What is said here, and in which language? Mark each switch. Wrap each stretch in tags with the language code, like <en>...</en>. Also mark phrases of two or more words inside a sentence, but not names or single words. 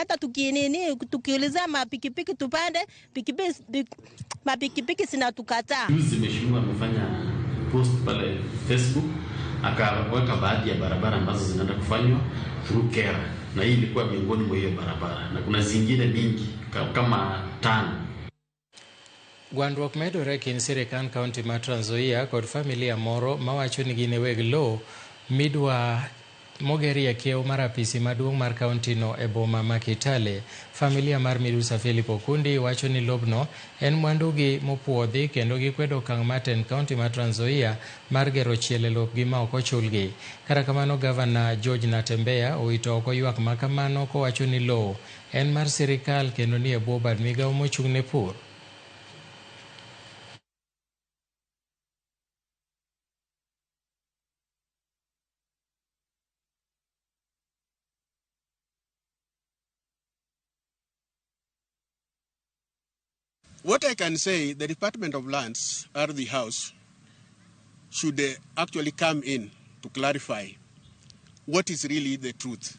<sw>Hata tukiuliza mapikipiki tupande, mapikipiki sinatukataa. Juzi mheshimiwa amefanya post pale Facebook akaweka baadhi ya barabara ambazo zinaenda kufanywa through Kera. Na hii ilikuwa miongoni mwa hiyo barabara na kuna zingine mingi kama 5.</sw> <luo>Gwandruok medore kin sirikal kaunti ma Trans Nzoia kod familia moro mawacho ni gin weg lowo midwa mogerie kiew mar apisi maduong' mar kaunti no e boma ma Kitale. Familia mar Midusa Philip Okundi wacho ni lobno en mwandugi mopuodhi kendo gikwedo okang' maten kaunti ma Trans Nzoia mar gero chiele lopgi ma ok ochulgi. Kata kamano gavana George Natembeya owito oko ywak ma kamano kowacho ni lowo en mar sirikal kendo ni e bwo bad migawo mochung' ne pur.</luo> <en>What I can say, the Department of Lands, Ardhi House, should actually come in to clarify what is really the truth.</en>